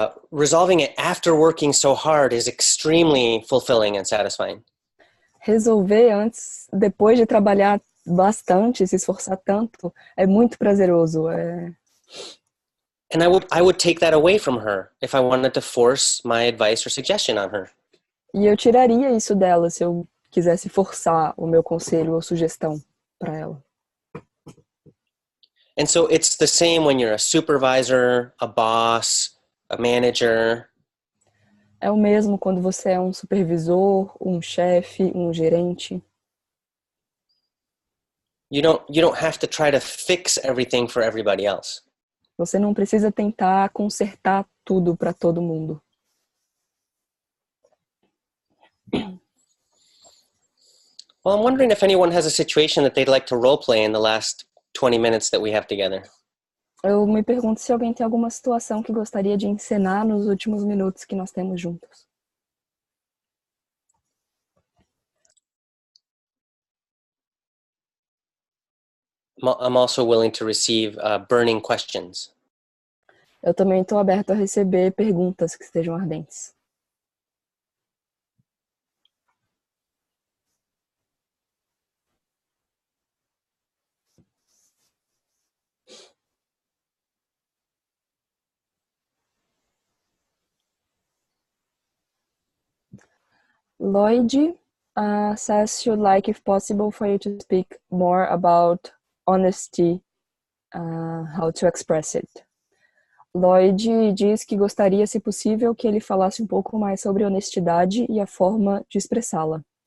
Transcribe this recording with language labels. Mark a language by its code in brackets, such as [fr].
[en] Resolving it after working so hard is extremely fulfilling and satisfying. [pt] Resolver depois de trabalhar bastante, se esforçar tanto, é muito prazeroso. [en] And I would take that away from her if I wanted to force my advice or suggestion on her. [pt] E eu tiraria isso dela se eu quisesse forçar o meu conselho ou sugestão para ela. [en] And so it's the same when you're a supervisor, a boss, a manager. [pt] É o mesmo quando você é um supervisor, um chefe, um gerente. [en] You don't have to try to fix everything for everybody else. [pt] Você não precisa tentar consertar tudo para todo mundo. [en] Well, I'm wondering if anyone has a situation that they'd like to role play in the last 20 minutes that we have together. [pt] Eu me pergunto se alguém tem alguma situação que gostaria de encenar nos últimos minutos que nós temos juntos. [en] I'm also willing to receive burning questions. [pt] Eu também estou aberto a receber perguntas que estejam ardentes. [en] Lloyd says she'd like, if possible, for you to speak more about honesty, how to express it. [pt] Lloyd diz que gostaria, se possível, que ele falasse um pouco mais sobre honestidade e a forma de expressá-la.